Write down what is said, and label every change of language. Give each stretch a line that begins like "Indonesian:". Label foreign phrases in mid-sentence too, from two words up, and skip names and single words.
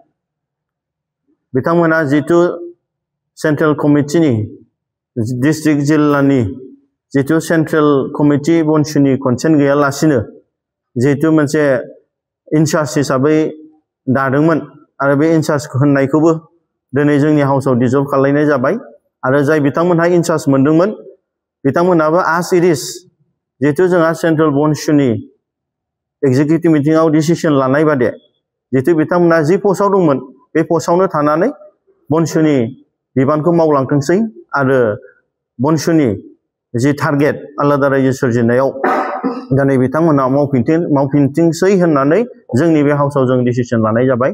Bodo: बिथांमोना जितु सेंट्रेल कमिटिनि डिस्ट्रिक्ट जिल्लानि जितु सेंट्रेल कमिटि बनसुनि कनसेन्ट गैयालासिनो जितु मोनसे इनचार्ज हिसाबै दादोंमोन आरो बे इनचार्ज होननायखौबो दिनै जोंनि हाउसआव डिजल्भ खालामनाय जाबाय आरो जाय बिथांमोनहा इनचार्ज मोनदोंमोन बिथांमोनहाबो
English: as it is
Bodo: जिहेतु जोंहा सेंट्रेल बनसुनि
English: executive meeting
Bodo: डिसिसन लानाय बादे जिहेतु बिथांमोनहा जि पस्टआव दंमोन बे पस्टआवनो थानानै बनसुनि बिबानखौ मावलांथोंसै आरो बनसुनि जि टारगेट आलादा रायजो सोरजिनायाव दिनै बिथांमोनहा मावफिनथोंसै होननानै जोंनि बे हाउसआव जों डिसिसन लानाय जाबाय।